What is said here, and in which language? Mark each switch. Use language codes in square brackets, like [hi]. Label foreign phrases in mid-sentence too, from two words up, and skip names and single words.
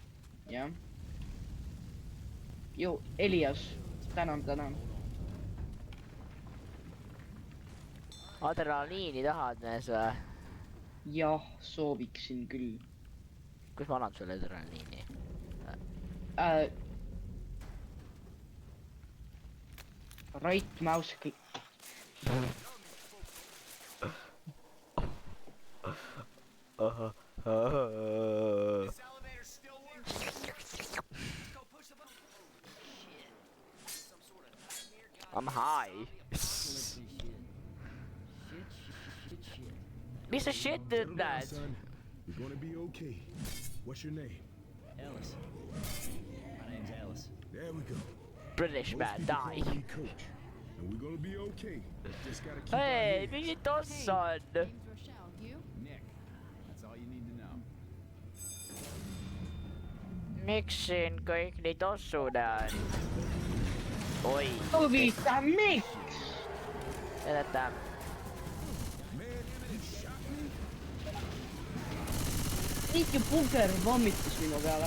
[et] Jah. Joo, Elias. Tänan. adrenaliini tahad mees või? Jah, sooviksin küll. Kus ma annan sulle adrenaliini? [en] Right mouse click. I'm high. [et] Mis sa shit ütled? [en] Son, you're gonna be okay. What's your name? Alice. My name's Alice. There we go. British man, People die. call me Coach. And we're gonna be okay. Just gotta keep [et] Hei, [en] our heads. [et] mingi toss on. [en] Name's Rochelle. You? Nick. That's all you need to know. [et] Miks siin kõik nii tossud on? Oi, Huvitav, miks? edeta. Niiki Puker vommitas minu peale.